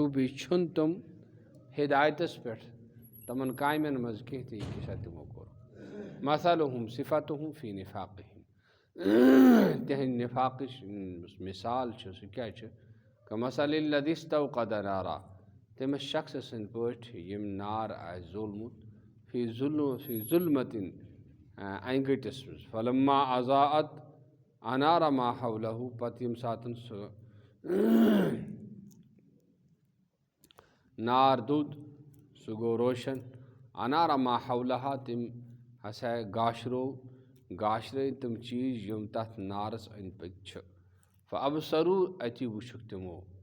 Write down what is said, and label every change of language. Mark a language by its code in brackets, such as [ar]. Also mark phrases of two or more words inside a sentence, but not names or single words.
[ks] بیٚیہِ چھُنہٕ تِم ہدایتس پٮ۪ٹھ تمن کامٮ۪ن منٛز کینٛہہ تہِ یہِ کیٛاہ تِمو کوٚر [ar] مثلہم صفتہم فی نفاقہم [ks] تہنٛدِ نفاقٕچ مثال چھِ سُہ کیٛاہ چھِ [ar] کمثل الذی استوقد نارا [ks] تٔمِس شخصہٕ سٕنٛدۍ پٲٹھۍ ییٚمۍ نار آسہِ زولمُت [ar] فی ظُلمتِن [ks] انہِ گٔٹِس منٛز [ar] فلما اضاءت انار ما حولہ [ks] پتہٕ ییٚمہِ ساتہٕ سُہ نار دوٚد سُہ گوٚو روشن [ar] انار ما حولہ [ks] تٔمۍ ہسا گاشرٲے تِم چیٖز یِم تتھ نارس أنٛدۍ پٔکۍ چھِ فابصروا اتی وٕچھُکھ تِمو